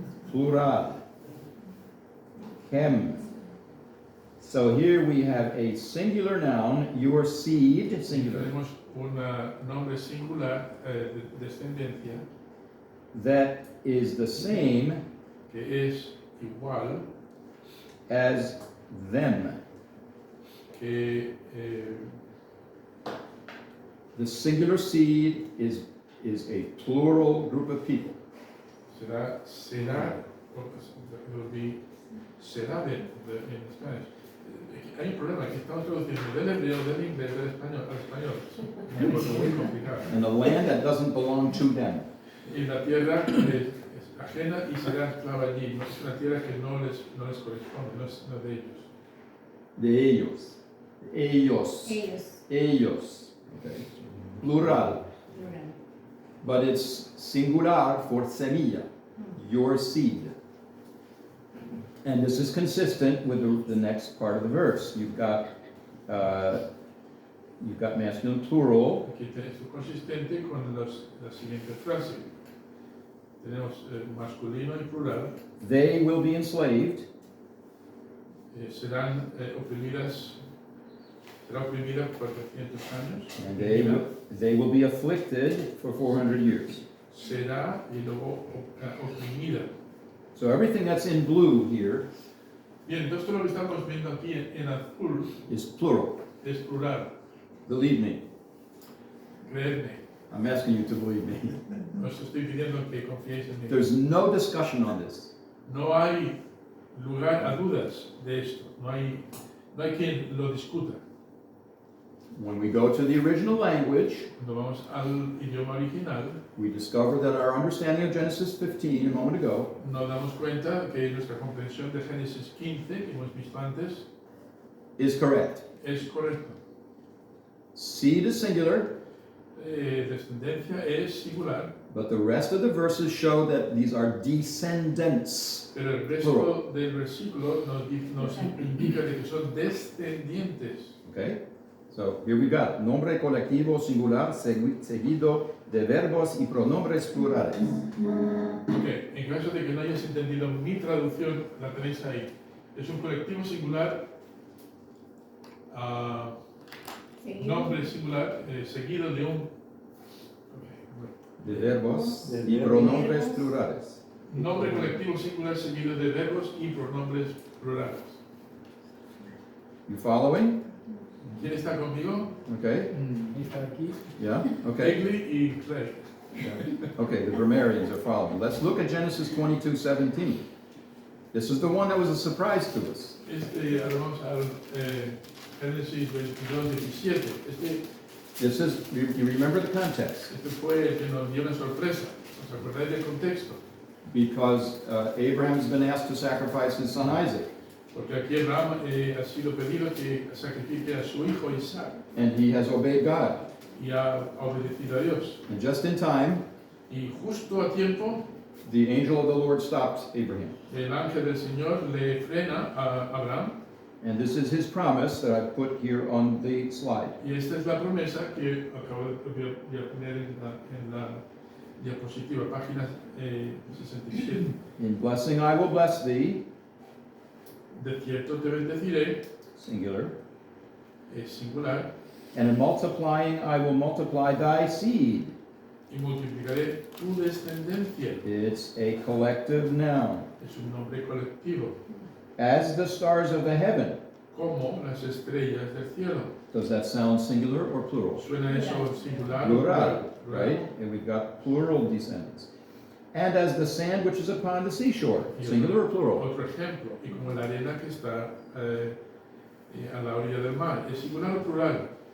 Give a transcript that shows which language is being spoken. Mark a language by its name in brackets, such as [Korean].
[English] Plural. Hem. So here we have a singular noun, your seed, singular, [Spanish] Tenemos un nombre singular, descendencia, [English] that is the same [Spanish] que es igual [English] as them. [Spanish] que [English] The singular seed is a plural group of people. será, it will be, será en Spanish. [Spanish] Hay un problema, que estamos traduciendo del hebreo, del inglés, del español al español. Es muy complicado. [English] In a land that doesn't belong to them. [Spanish] Y la tierra es ajena y será esclava allí. No es una tierra que no les corresponde, no es de ellos. De ellos. Ellos. Ellos. Ellos. Okay. Plural. Plural. [English] But it's singular for semilla, your seed. And this is consistent with the next part of the verse. You've got masculine plural. [Spanish] Aquí es consistente con la siguiente frase. Tenemos masculino y plural. [English] They will be enslaved. [Spanish] Serán oprimidas. Será oprimida por 400 años. [English] And they will be afflicted for 400 years. [Spanish] Será y luego oprimida. [English] So everything that's in blue here [Spanish] Bien, entonces todo lo que estamos viendo aquí en azul [English] is plural. [Spanish] es plural. [English] Believe me. [Spanish] Creedme. [English] I'm asking you to believe me. [Spanish] Os estoy pidiendo que confiéis en mí. There's no discussion on this. No hay lugar a dudas de esto. No hay quien lo discuta. [English] When we go to the original language, [Spanish] Cuando vamos al idioma original, [English] we discover that our understanding of Genesis 15 a moment ago [Spanish] nos damos cuenta que nuestra comprensión de Génesis 15, que hemos visto antes, [English] is correct. [Spanish] es correcta. [English] Seed is singular, [Spanish] Descendencia es singular, [English] but the rest of the verses show that these are descendants. [Spanish] pero el resto del versículo nos indica de que son descendientes. [English] Okay? So here we got [Spanish] nombre colectivo singular seguido de verbos y pronombres plurales. Ok, en caso de que no hayas entendido mi traducción, la tenéis ahí. Es un colectivo singular, nombre singular, seguido de un... De verbos y pronombres plurales. Nombre colectivo singular seguido de verbos y pronombres plurales. [English] You following? [Spanish] ¿Quién está conmigo? [English] Okay? [Spanish] Está aquí. [English] Yeah? Okay. [Spanish] Egley y Clay. [English] Okay, the grammarians are following. Let's look at Genesis 22:17. This is the one that was a surprise to us. [Spanish] Ahora vamos al Génesis 22:17. [English] This is, you remember the context. [Spanish] Este fue el que nos dio una sorpresa. ¿Os acordáis del contexto? [English] Because Abraham's been asked to sacrifice his son Isaac. [Spanish] Porque aquí Abraham ha sido pedido que sacrifique a su hijo Isaac [English] And he has obeyed God. [Spanish] y ha obedecido a Dios. [English] And just in time, [Spanish] Y justo a tiempo, [English] the angel of the Lord stops Abraham. [Spanish] el ángel del Señor le frena a Abraham. [English] And this is his promise that I've put here on the slide. [Spanish] Y esta es la promesa que acabo de poner en la diapositiva, página 67. [English] In blessing I will bless thee, [Spanish] De cierto te bendeciré, [English] singular. [Spanish] es singular, [English] And in multiplying I will multiply thy seed. [Spanish] y multiplicaré tu descendencia. [English] It's a collective noun. [Spanish] Es un nombre colectivo, [English] As the stars of the heaven. [Spanish] como las estrellas del cielo. [English] Does that sound singular or plural? [Spanish] ¿Suena eso singular? [English] Plural. right? And we've got plural descendants. And as the sand which is upon the seashore, singular or plural? [Spanish] Otro ejemplo, y como la arena que está a la orilla del mar, ¿es singular o plural?